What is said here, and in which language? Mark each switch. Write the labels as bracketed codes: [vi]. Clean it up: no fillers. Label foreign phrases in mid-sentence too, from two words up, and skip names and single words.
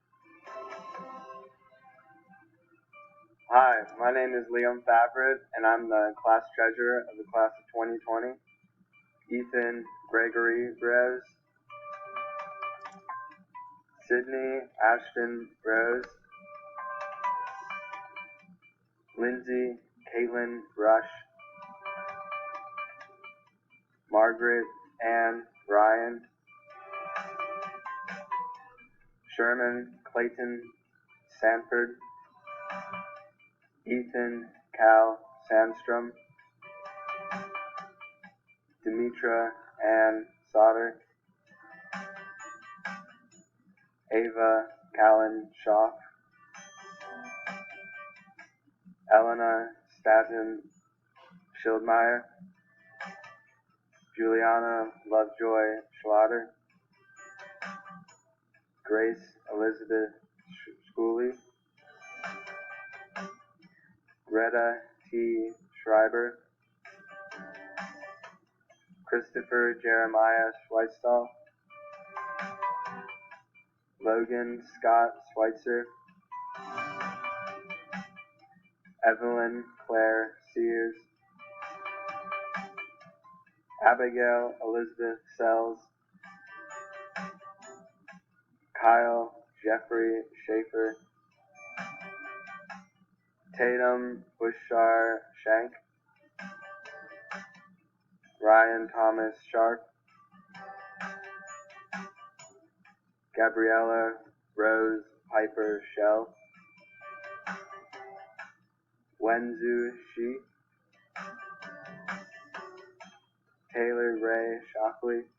[en] Hi, my name is Liam Favret, and I'm the class treasurer of the class of 2020. Ethan Gregory Rose, Sydney Ashton Rose, Lindsay Caitlin Rush, Margaret Ann Ryan, Sherman Clayton Sanford, Ethan Cal Sandstrom, Demetra Ann Sauter, Ava Callan Schaff, Elena Staten Schildmeyer, Juliana Lovejoy Schlatter, Grace Elizabeth Schooley, Greta T. Schreiber, Christopher Jeremiah Schweitstall, Logan Scott Schweitzer, Evelyn Claire Sears, Abigail Elizabeth Sells, Kyle Jeffrey Schaefer, Tatum Bushar Shank, Ryan Thomas Sharp, Gabriella Rose Piper Shell, Wenzu Shi, Taylor Ray Shockley,